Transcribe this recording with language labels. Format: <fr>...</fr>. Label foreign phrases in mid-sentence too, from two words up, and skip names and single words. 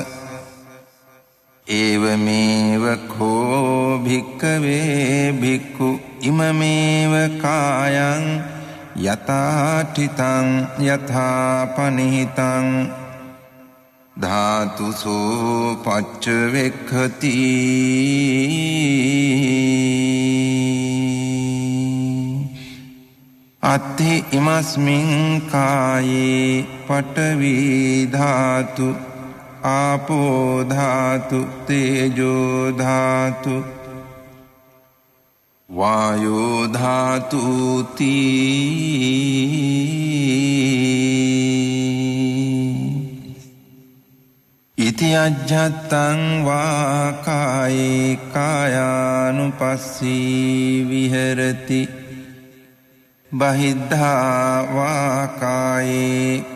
<pi>ඒවමේව කෝ භික්ඛවේ භික්ඛු ඉමමේව කායං යථාඨිතං යථාපනිහිතං ධාතුසෝ පච්චවෙක්ඛති අත්ථි ඉමස්මින් කායේ පඨවි ධාතු ආපෝ ධාතු තේජෝ ධාතු වායෝ ධාතු ඉති අජ්ජත්තං වා කායේ කායානුපස්සී විහෙරති බහිද්ධා වා කායේ</pi>